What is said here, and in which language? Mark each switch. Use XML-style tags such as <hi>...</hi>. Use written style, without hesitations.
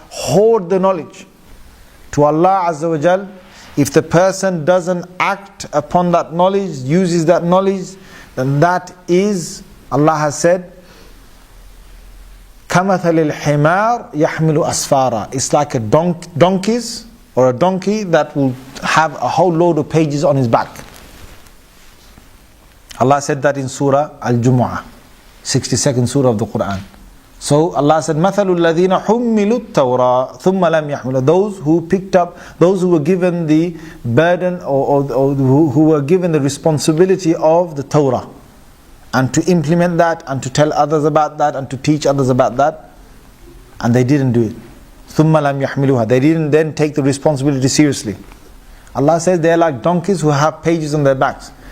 <en>Hoard the knowledge. To Allah Azza wa Jal, if the person doesn't act upon that knowledge, uses that knowledge, then that is, Allah has said,</en> <ar>كَمَثَلِ الْحِمَارِ يَحْمِلُ أَسْفَارًا.</ar> <en>It's like a donkey that will have a whole load of pages on his back. Allah said that in Surah Al-Jumu'ah, 62nd Surah of the Quran. So Allah said,</en> <ar>مَثَلُ الَّذِينَ حُمِّلُوا التَّوْرَاةَ ثُمَّ لَمْ يَحْمِلُوا.</ar> <en>Those who picked up, those who were given the burden or who were given the responsibility of the Torah, and to implement that, and to tell others about that, and to teach others about that, and they didn't do it.</en> <ar>ثُمَّ لَمْ يَحْمِلُوهَا.</ar> <en>They didn't then take the responsibility seriously. Allah says they are like donkeys who have pages on their backs.</en>